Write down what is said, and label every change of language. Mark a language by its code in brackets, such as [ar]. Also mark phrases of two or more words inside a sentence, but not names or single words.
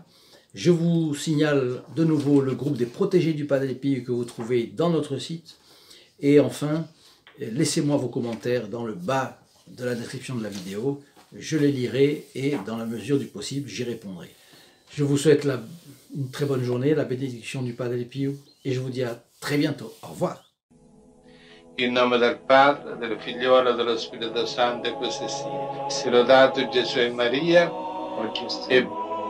[fr] Je vous signale de nouveau le groupe des protégés du Padre Pio que vous trouvez dans notre site. Et enfin, laissez-moi vos commentaires dans le bas de la description de la vidéo. Je les lirai et dans la mesure du possible, j'y répondrai. Je vous souhaite une très bonne journée, la bénédiction du Padre Pio, et je vous dis à très bientôt. Au revoir. [it] In nome del Padre, del Figliolo e dello Spirito Santo, e così sia. Sia lodato Gesù e Maria, e